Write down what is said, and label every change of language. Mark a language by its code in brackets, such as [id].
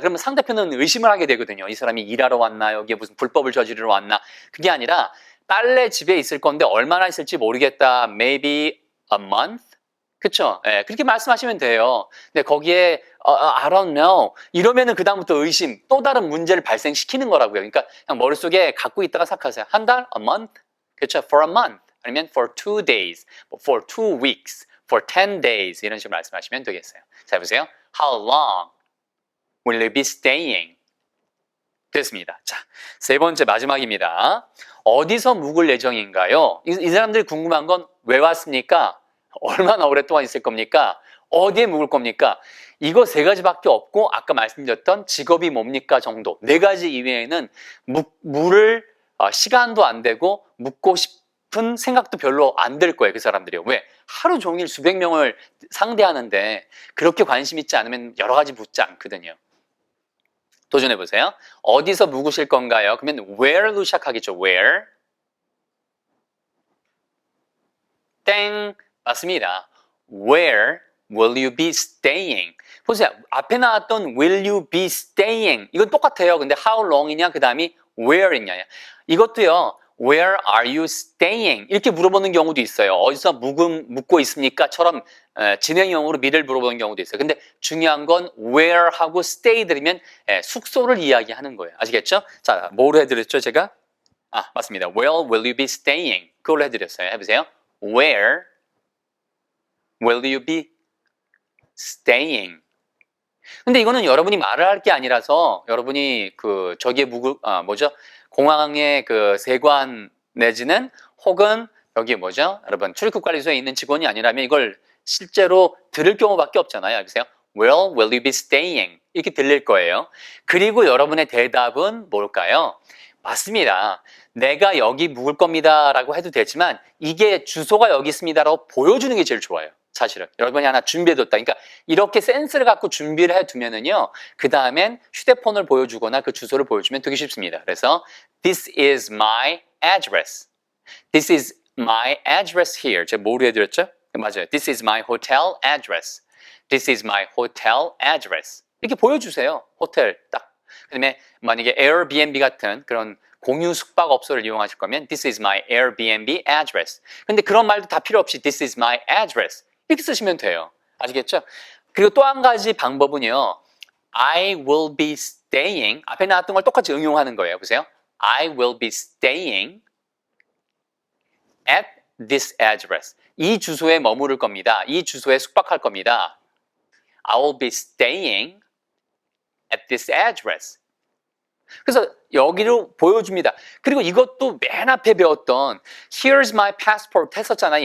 [ko] 그러면 상대편은 의심을 하게 되거든요. 이 사람이 일하러 왔나 여기에 무슨 불법을 저지르러 왔나 그게 아니라 딸내 집에 있을 건데 얼마나 있을지 모르겠다. [en] Maybe a month? [ko] 그쵸? 예, 그렇게 말씀하시면 돼요. 근데 거기에 [en] I don't know [ko] 이러면은 그 다음부터 의심 또 다른 문제를 발생시키는 거라고요. 그러니까 그냥 머릿속에 갖고 있다가 생각하세요. 한 달? [en] A month? [ko] 그쵸? [en] For a month [ko] 아니면 [en] for 2 days, for 2 weeks, for 10 days 이런 식으로 말씀하시면 되겠어요. [ko] 자, 보세요. [en] How long will you be staying? [ko] 됐습니다. 자, 세 번째 마지막입니다. 어디서 묵을 예정인가요? 이 사람들이 궁금한 건 왜 왔습니까? 얼마나 오랫동안 있을 겁니까? 어디에 묵을 겁니까? 이거 세 가지밖에 없고 아까 말씀드렸던 직업이 뭡니까 정도. 네 가지 이외에는 물을 시간도 안 되고 묵고 싶은 생각도 별로 안 들 거예요. 그 사람들이요. 왜? 하루 종일 수백 명을 상대하는데 그렇게 관심 있지 않으면 여러 가지 묻지 않거든요. 도전해보세요. 어디서 묵으실 건가요? 그러면 where로 시작하겠죠. where. 땡. 맞습니다. [en] Where will you be staying? [ko] 보세요. 앞에 나왔던 [en] will you be staying [ko] 이건 똑같아요. 근데 how long이냐 그 다음이 where이냐 이것도요. [en] Where are you staying? [ko] 이렇게 물어보는 경우도 있어요. 어디서 묵고 있습니까?처럼 진행형으로 미래를 물어보는 경우도 있어요. 근데 중요한 건 where하고 stay 들으면 숙소를 이야기하는 거예요. 아시겠죠? 자, 뭐로 해드렸죠, 제가? 아, 맞습니다. [en] Where will you be staying? [ko] 그걸로 해드렸어요. 해보세요. [en] Where will you be staying? [ko] 근데 이거는 여러분이 말을 할 게 아니라서 여러분이 그 저기에 공항의 그 세관 내지는 혹은 여기 여러분 출입국 관리소에 있는 직원이 아니라면 이걸 실제로 들을 경우밖에 없잖아요. 보세요. [en] Where will you be staying? [ko] 이렇게 들릴 거예요. 그리고 여러분의 대답은 뭘까요? 맞습니다. 내가 여기 묵을 겁니다 라고 해도 되지만 이게 주소가 여기 있습니다 라고 보여주는 게 제일 좋아요. 사실은 여러분이 하나 준비해뒀다. 그러니까 이렇게 센스를 갖고 준비를 해두면은요, 그 다음엔 휴대폰을 보여주거나 그 주소를 보여주면 되게 쉽습니다. 그래서 [en] This is my address. This is my address here. [ko] 제가 뭐로 해드렸죠? 맞아요. [en] This is my hotel address. This is my hotel address. [ko] 이렇게 보여주세요. 호텔 딱. 그다음에 만약에 Airbnb 같은 그런 공유 숙박업소를 이용하실 거면 [en] This is my Airbnb address. [ko] 근데 그런 말도 다 필요 없이 [en] This is my address. [ko] 이렇게 쓰시면 돼요. 아시겠죠? 그리고 또 한 가지 방법은요. [en] I will be staying. [ko] 앞에 나왔던 걸 똑같이 응용하는 거예요. 보세요. [en] I will be staying at this address. [ko] 이 주소에 머무를 겁니다. 이 주소에 숙박할 겁니다. [en] I will be staying at this address. [ko] 그래서 여기로 보여줍니다. 그리고 이것도 맨 앞에 배웠던 [en] Here's my passport [ko] 했었잖아요.